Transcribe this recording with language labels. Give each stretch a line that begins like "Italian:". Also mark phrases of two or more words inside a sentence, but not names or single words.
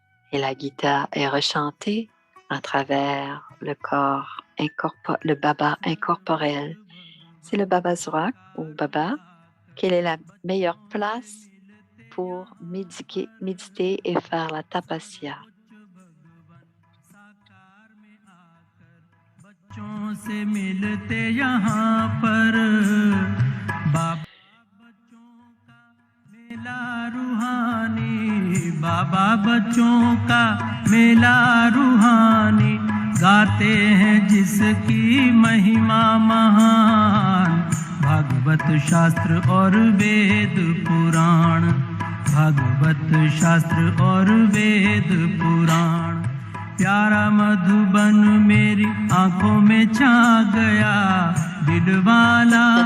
French: Et la Gita est rechantée à travers le corps, le Baba incorporel. C'est le Baba Zorak ou Baba. Quelle est la meilleure place pour méditer et faire la tapasya?
Hindi: बच्चों से मिलते यहाँ पर बाबा बच्चों का मेला रूहानी बाबा बच्चों का मेला रूहानी गाते हैं जिसकी महिमा महान भागवत शास्त्र और वेद पुराण भागवत शास्त्र और वेद पुराण प्यारा मधुबन मेरी आंखों में छा गया दिलवाला